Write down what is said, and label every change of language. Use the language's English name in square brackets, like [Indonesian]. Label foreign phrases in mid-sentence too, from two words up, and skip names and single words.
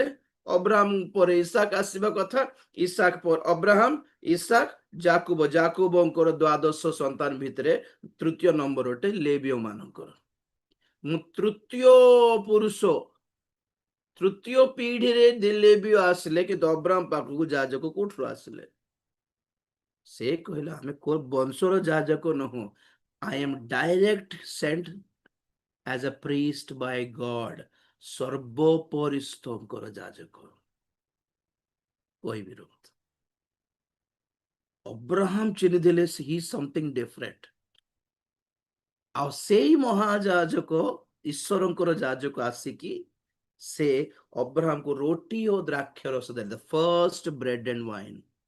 [Odia] ଅବ୍ରାହମ ପରେ ଇସାକ ଆସିବା କଥା, ଇସାକ ପରେ ଅବ୍ରାହମ, ଇସାକ, ଜାକୁବ, ଜାକୁବଙ୍କର ଦ୍ୱାଦଶ ସନ୍ତାନ ଭିତରେ ତୃତୀୟ ନମ୍ବର ଅଟେ ଲେବୀୟ ମାନଙ୍କର। ମୁଁ ତୃତୀୟ ପୁରୁଷ, ତୃତୀୟ ପିଢିରେ ଲେବୀ ଆସିଲେ, କିନ୍ତୁ ଅବ୍ରାହମ ପାଖକୁ ଯାଜକ କୋଉଠୁ ଆସିଲେ? ସେ କହିଲେ ଆମେ କୋଉ ବଂଶର ଯାଜକ ନୁହଁ, [English] I am direct sent as a priest by God, [Odia] ସର୍ବୋପରିସ୍ଥଙ୍କର ଯାଜକ। କହିବି ରୁହନ୍ତୁ, ଅବ୍ରାହମ ଚିହ୍ନିଥିଲେ [English] he something different. [Odia] ଆଉ ସେଇ ମହାଯାଜକ, ଈଶ୍ୱରଙ୍କର ଯାଜକ ଆସିକି ସେ ଅବ୍ରାହମକୁ ରୋଟି ଓ ଦ୍ରାକ୍ଷ ରସ ଦେଲେ, [English] first bread and wine.